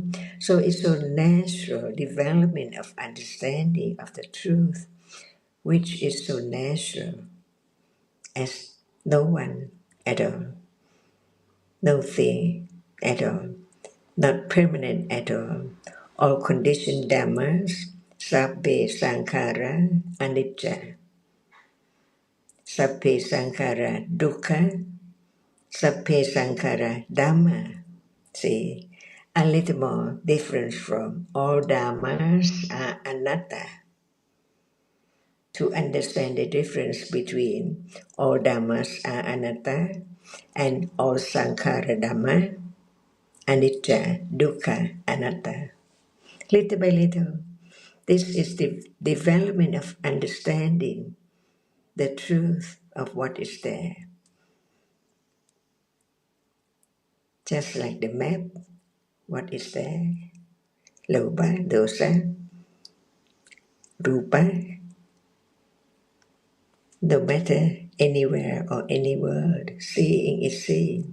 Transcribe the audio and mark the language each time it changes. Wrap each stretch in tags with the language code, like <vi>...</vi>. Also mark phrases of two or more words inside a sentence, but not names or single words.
<en>So it's a natural development of understanding of the truth, which is so natural as no one at all, no thing at all, not permanent at all conditioned dhammas,</en> <pi>sabbe sankhara, anicca, sabbe sankhara, dukkha, sabbe sankhara, dhamma.</pi> <en>See, a little more difference from all dhammas are anatta. To understand the difference between all dhammas are anatta and all</en> <pi>sankhara dhamma, anicca, dukkha, anatta.</pi> <en>Little by little, this is the development of understanding the truth of what is there. Just like the map, what is there?</en> <pi>Loba, dosa, rupa,</pi> <en>no matter anywhere or any word, seeing is seeing.</en>